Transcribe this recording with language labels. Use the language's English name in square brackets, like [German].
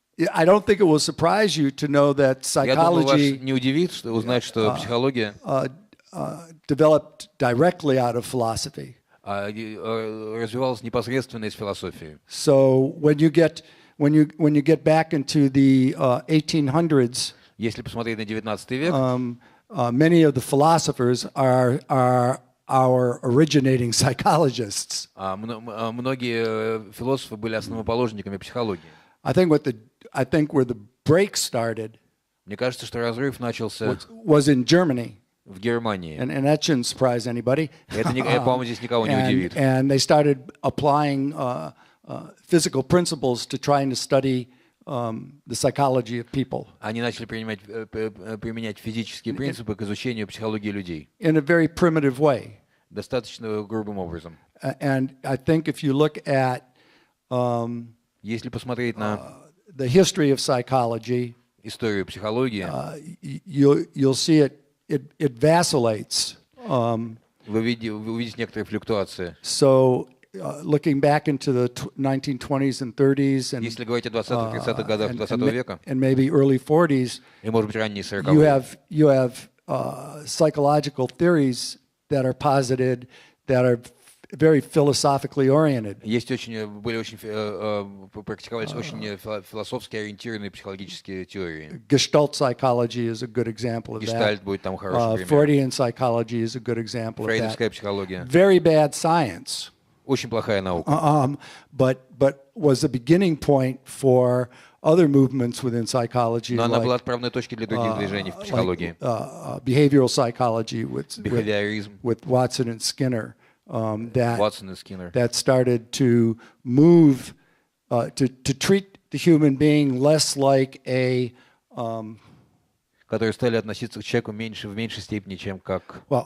[English] I don't think it will surprise you to know that [Russian] Я думаю, вас [English] psychology [Russian] не удивит узнать, что психология [English] developed directly out of philosophy. [Russian] развивалась непосредственно из философии. [English] So when you get back into the 1800s, [Russian] если посмотреть на 19 век, [English] many of the philosophers are our originating psychologists. [Russian] Многие философы были основоположниками психологии. [English] I think where the break started, [Russian] мне кажется, что разрыв начался [English] was in Germany. [Russian] В Германии. [English] And that shouldn't surprise anybody. [Russian] Это, по-моему, здесь никого не удивит. [English] And they started applying physical principles to trying to study the psychology of people [Russian] Они начали применять физические принципы к изучению психологии людей [English] in a very primitive way. [Russian] достаточно грубым образом. [English] And I think if you look at [Russian] Если посмотреть на [English] the history of psychology, [Russian] историю психологии, [English] you'll see it vacillates. [Russian] вы увидите некоторые флюктуации. [English] So looking back into the 1920s and 30s and [Russian] Если говорить о 20-30-х годах 20 века, [English] and maybe early 40s, [Russian] и, может быть, ранние 40-е, [English] you have psychological theories that are posited that are very philosophically oriented. [Russian] Практиковались очень философски ориентированные психологические теории. [English] Gestalt psychology is a good example of that. [Russian] Гештальт будет там хороший пример. [English] Freudian psychology is a good example of [Russian] Фрейдовская [English] that. [Russian] психология. [English] Very bad science. [Russian] Очень плохая наука. [English] But was a beginning point for other movements within psychology, [Russian] Но она была [English] like [Russian] отправной точкой для других движений в психологии. [English] Behavioral psychology Behaviourism. with Watson and Skinner. Watson and Skinner. That started to move to treat the human being less like a [Russian] которые стали относиться к человеку в меньшей степени, чем как